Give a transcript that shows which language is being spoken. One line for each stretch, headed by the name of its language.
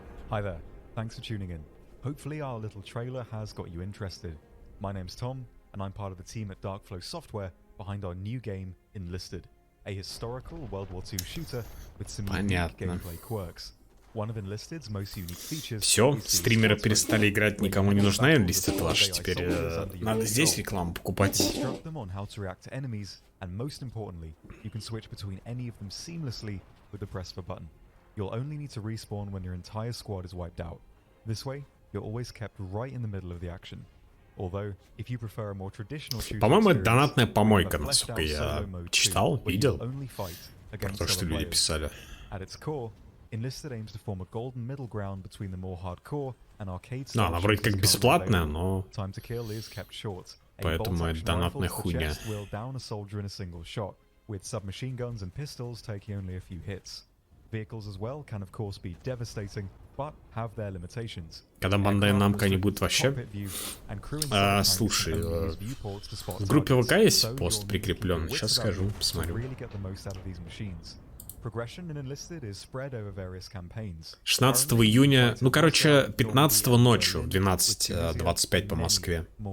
English: Hi there, thanks for tuning in. Hopefully our little trailer has got you interested. My name's Tom, and I'm part of the team at Darkflow Software behind our new game, Enlisted, a historical World War II shooter with some unique gameplay quirks. One of Enlisted's most unique features.
Russian: Все, стримеры перестали играть, никому не нужна Enlisted ваша. Теперь надо здесь рекламу покупать.
English: Instruct them on how to react to enemies, and most importantly, you can switch between any of them seamlessly with the press of a button. You'll only need to respawn when your entire squad is wiped out. This way, you're always kept right in the middle of the action. Although, if you prefer a more traditional shooting,
Russian: по-моему, это донатная помойка, насколько я читал, видел. Про то, что люди писали.
English: At its core, Enlisted aims to form a golden middle ground between the more hardcore and arcade.
Russian: Ну, она вроде как бесплатная, но
English: Time to kill is kept short.
Russian: поэтому это донатная хуйня.
English: Will down a soldier in a single shot, with submachine guns and pistols taking only a few hits. Vehicles as well can of course be devastating, but have their limitations.
Russian: Когда Бандай Намко не будет вообще... слушай, в группе ВК есть пост прикреплен. Сейчас скажу, посмотрю. 16 июня, ну короче, 15 ночью, в 12:25 по Москве.